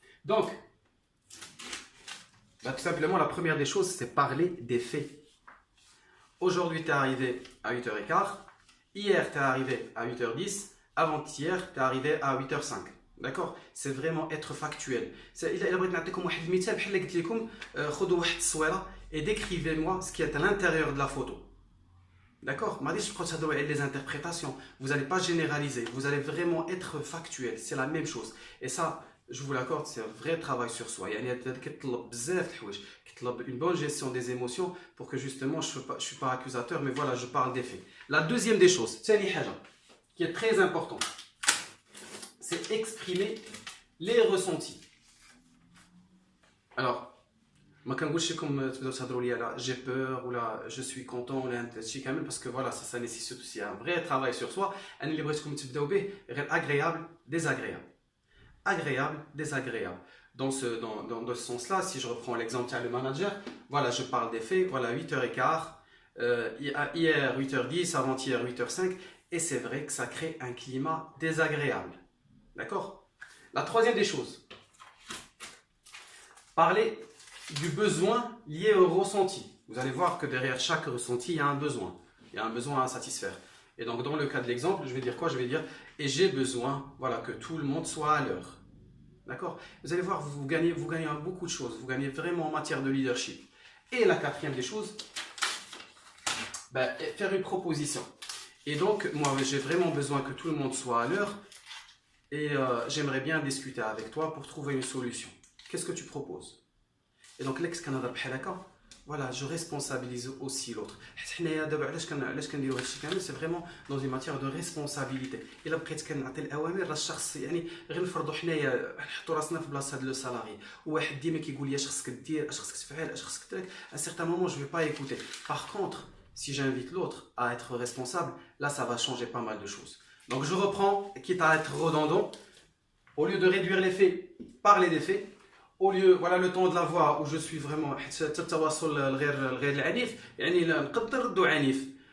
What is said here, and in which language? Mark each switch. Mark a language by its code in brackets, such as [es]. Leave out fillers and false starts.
[fr] Donc tout simplement, la première des choses, c'est parler des faits. Aujourd'hui, tu es arrivé à 8h15. Hier, tu es arrivé à 8h10. Avant-hier, tu es arrivé à 8h05. D'accord? C'est vraiment être factuel. [ar] إلا بغيت نعطيكم واحد المثال بحال اللي قلت لكم خذوا واحد التصويره [fr] et décrivez-moi ce qui est à l'intérieur de la photo. D'accord? [ar] ما غاديش تبقاو تهضروا على [fr] les interprétations. Vous n'allez pas généraliser. Vous allez vraiment être factuel. C'est la même chose. Et ça, je vous l'accorde, c'est un vrai travail sur soi. [ar] يعني كيطلب بزاف د الحوايج كيطلب [fr] une bonne gestion des émotions pour que justement je suis pas accusateur mais voilà je parle des faits. La deuxième des choses [ar] ثاني حاجه [fr] qui est très importante c'est exprimer les ressentis. Alors [ar] ما كنقولش لكم تبداو تهضروا لي على [fr] j'ai peur [ar] ولا [fr] je suis content [ar] ولا هادشي كامل [fr] parce que voilà ça nécessite aussi un vrai travail sur soi. [ar] انا اللي بغيتكم تبداو به غير [fr] agréable désagréable. Agréable, désagréable. Dans ce sens-là, si je reprends l'exemple de le manager, voilà, je parle des faits, voilà, 8h15, hier 8h10, avant-hier 8h05, et c'est vrai que ça crée un climat désagréable. D'accord? La troisième des choses, parler du besoin lié au ressenti. Vous allez voir que derrière chaque ressenti, il y a un besoin à satisfaire. Et donc, dans le cas de l'exemple, je vais dire quoi? Je vais dire, et j'ai besoin, voilà, que tout le monde soit à l'heure. D'accord? Vous allez voir, vous gagnez beaucoup de choses. Vous gagnez vraiment en matière de leadership. Et la quatrième des choses, ben, faire une proposition. Et donc, moi, j'ai vraiment besoin que tout le monde soit à l'heure. Et j'aimerais bien discuter avec toi pour trouver une solution. Qu'est-ce que tu proposes? Et donc, l'ex-Canada [ar] b'halaka, [fr] voilà, je responsabilise aussi l'autre. C'est vraiment dans une matière de responsabilité. Il a [ar] بقيت كنعطي الاوامر راه الشخص يعني غير نفرضوا حنايا نحطوا راسنا في بلاصه هذا لو سالاري وواحد ديما كيقول لي اش خصك دير اش خصك تفعل اش خصك ترك [fr] à un certain moment je vais pas écouter. Par contre, si j'invite l'autre à être responsable, là ça va changer pas mal de choses. Donc je reprends, quitte à être redondant, au lieu de réduire les faits, parler des faits. Au lieu, voilà le ton de la voix où je suis vraiment [ar] التواصل الغير العنيف يعني نقدر ردو عنيف.